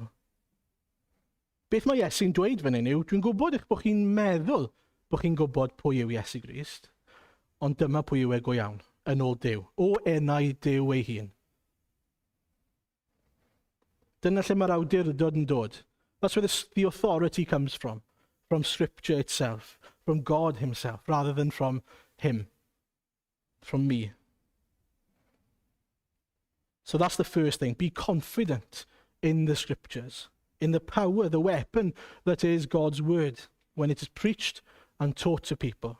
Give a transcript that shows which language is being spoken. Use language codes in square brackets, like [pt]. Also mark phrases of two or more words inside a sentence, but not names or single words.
[cy] Beth mae Iesu'n dweud fan hyn yw, dwi'n gwybod eich bod chi'n meddwl bod chi'n gwybod pwy yw Iesu Grist, ond dyma pwy yw e go iawn, yn ôl Duw, o enau Duw ei hun. Dyna lle mae'r awdurdod yn dod. [en] That's where the authority comes from Scripture itself, from God himself, rather than from him, from me. So that's the first thing. Be confident in the Scriptures, in the power, the weapon that is God's word when it is preached and taught to people.